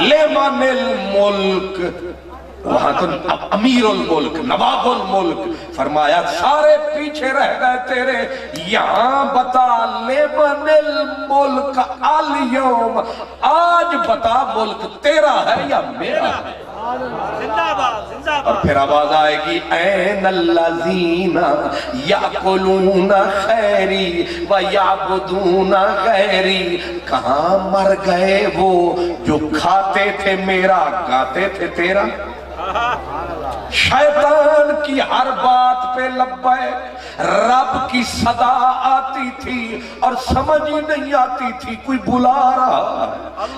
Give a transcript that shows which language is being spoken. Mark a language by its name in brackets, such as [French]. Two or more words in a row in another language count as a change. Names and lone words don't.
[Arabic] لمن الملک، [Urdu] وہاں تو امیر الملک نواب الملک، فرمایا سارے پیچھے رہ گئے تیرے، یہاں بتا [Arabic] لمن الملک اليوم، [Urdu] آج بتا ملک تیرا ہے یا میرا ہے؟ زندہ باد زندہ اور باد۔ پھر آواز آئے گی [Arabic] این الذین یاکلون خیری ویعبدون غیری، [Urdu] کہاں مر گئے وہ جو کھاتے تھے میرا گاتے تھے تیرا؟ شیطان کی ہر بات پہ لبیک، رب کی صدا آتی تھی اور سمجھ ہی نہیں آتی تھی کوئی بلا رہا ہے۔